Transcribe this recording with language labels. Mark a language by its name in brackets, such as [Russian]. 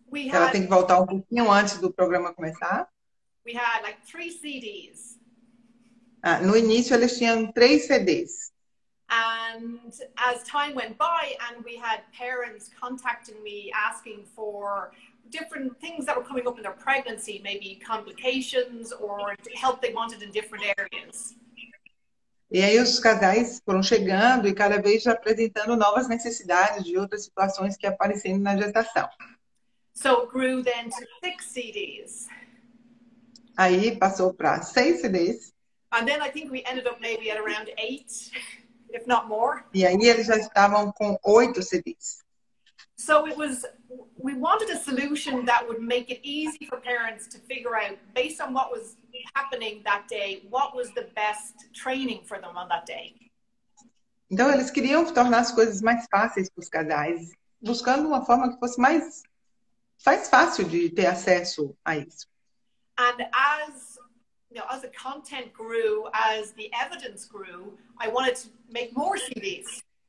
[Portuguese] Ela tem que voltar um pouquinho antes do programa começar. [English] We had like 3 CDs. [Portuguese] No início eles tinham 3 CDs. [English] And as time went by and we had parents contacting me asking for different things that were coming up in their pregnancy, maybe complications or help they wanted in different areas. [Portuguese] E aí os casais foram chegando e cada vez apresentando novas necessidades de outras situações que aparecendo na gestação. [English] So it grew then to 6 CDs. [Portuguese] Aí passou para 6 CDs. [English] And then I think we ended up maybe at around 8, if not more. [Portuguese] E aí eles já estavam com 8 CDs. [English] So we wanted a solution that would make it easy for parents to figure out, based on what was happening that day, what was the best training for them on that day. [Portuguese] Então eles queriam tornar as coisas mais fáceis para os casais, buscando uma forma que fosse mais fácil de ter acesso a isso. [English] And as the content grew, as the evidence grew, I wanted to make more CDs.